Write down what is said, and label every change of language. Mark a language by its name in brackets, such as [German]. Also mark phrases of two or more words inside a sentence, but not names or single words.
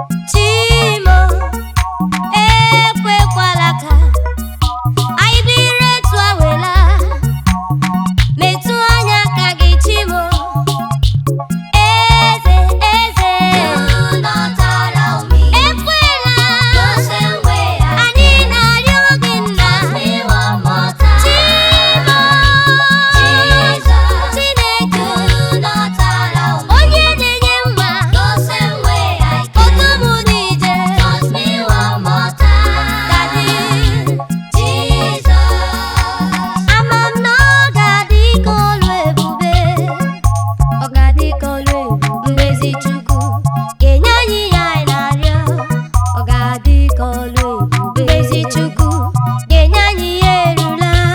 [Igbo] Chimo. Ekwekwala ka anyị dịrị etu a wela. Metụ anya aka gị, Chimo. Eze, eze. [English] Do not allow me. Ekwela. The same way I [Igbo] Anyị na-arịọ gị, Nna. [English] Touch me one more time. Chimo. Jesus. Chineke. Do not allow me. [Igbo] Onye na-enye mma. [English] The same way I came. [Igbo] Otu m n'ije. [English] Touch me one more time. Daddy. Jesus. [Igbo] Ama m na ọ ga-adị ka olu ebube. Ọ ga-adị ka olu ebube. Mgbe ezi Chukwu ga-enye anyị ihe anyị na-arịọ. Ọ ga-adị ka olu ebube. Mgbe ezi Chukwu ga-enye anyị ihe erula.